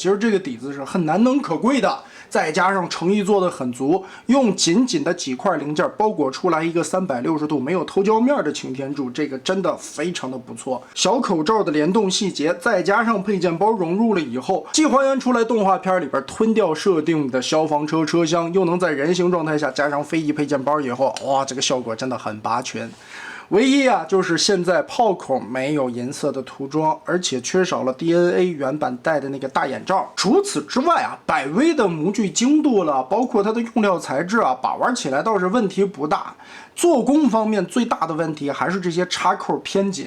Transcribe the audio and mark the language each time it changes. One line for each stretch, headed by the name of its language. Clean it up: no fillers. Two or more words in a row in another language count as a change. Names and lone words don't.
Chinese: 其實這個底子是很難能可貴的，再加上誠意做得很足，用緊緊的幾塊零件包裹出來一個360度沒有偷胶面的擎天柱，這個真的非常的不錯。小口罩的联動細節，再加上配件包融入了以後，既還原出來動畫片裡邊吞掉設定的消防車車廂，又能在人形狀態下加上飞翼配件包以後，哇，這個效果真的很拔群。唯一啊，就是現在炮口没有银色的塗装，而且缺少了 DNA 原版戴的那個大眼罩。除此之外啊，百威的模具精度了，包括它的用料材質啊，把玩起來倒是問題不大。做工方面最大的問題还是这些插扣偏緊。